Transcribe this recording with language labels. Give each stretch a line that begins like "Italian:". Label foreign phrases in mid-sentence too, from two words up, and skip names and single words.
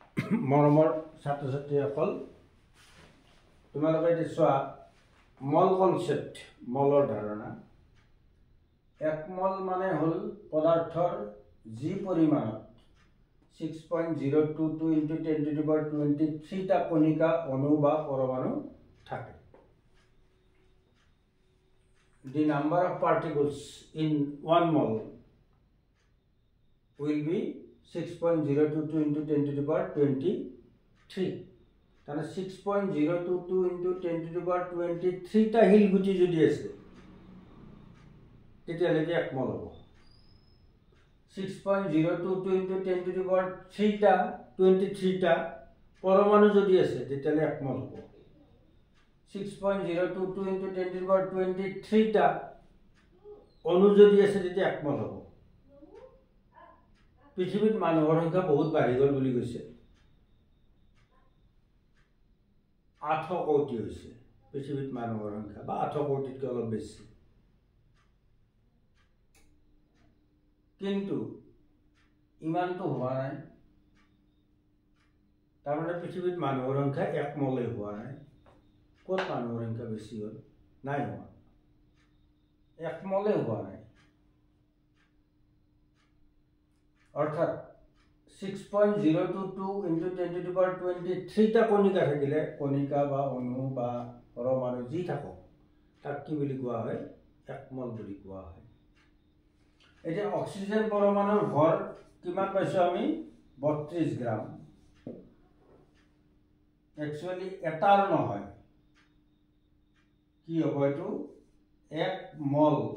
Assamese: মৰমৰ ছাত্ৰ ছাত্ৰীসকল তোমালোকে এতিয়া চোৱা মল কনসেপ্ট মলৰ ধাৰণা এক মল মানে হল পদাৰ্থৰ যি পৰিমাণত
English: 6.022 into 10 to the power 23
Assamese: টা কণিকা অণু বা পৰমাণু থাকে
English: the number of particles in one mole will be 6.022 into 10 to the power 23
Assamese: তাহলে
English: 6.022 into 10 to the power 23
Assamese: টা হিলগুটি যদি আছে তেতিয়ালৈকে এক মল হ'ব
English: 6.022 into 10 to the power 3
Assamese: টা 23 টা পরমাণু যদি আছে তেতিয়ালে এক মল হ'ব
English: 6.022 into 10 to the power 23
Assamese: টা অণু যদি আছে তেতিয়া এক মল হ'ব পৃথিৱীত মানুহৰ সংখ্যা বহুত বাঢ়ি গল বুলি কৈছে 8 কোটি হৈছে পৃথিৱীত মানুহৰ সংখ্যা বা 8 কোটিতকৈ অলপ বেছি কিন্তু ইমানটো হোৱা নাই তাৰমানে পৃথিৱীত মানুহৰ সংখ্যা এক মলে হোৱা নাই ক'ত মানুহৰ সংখ্যা বেছি হ'ল নাই হোৱা এক মলে হোৱা নাই অৰ্থাৎ
English: 6.022 into 10 to the power 23
Assamese: টা কণিকা থাকিলে কণিকা বা অণু বা পৰমাণু যি থাকক তাক কি বুলি কোৱা হয় এক মল বুলি কোৱা হয় এটা অক্সিজেন পৰমাণুৰ ভৰ কিমান পাইছো আমি 32 গ্ৰাম একচুয়ালি এটাৰ নহয় কি হ'ব এটো এক মল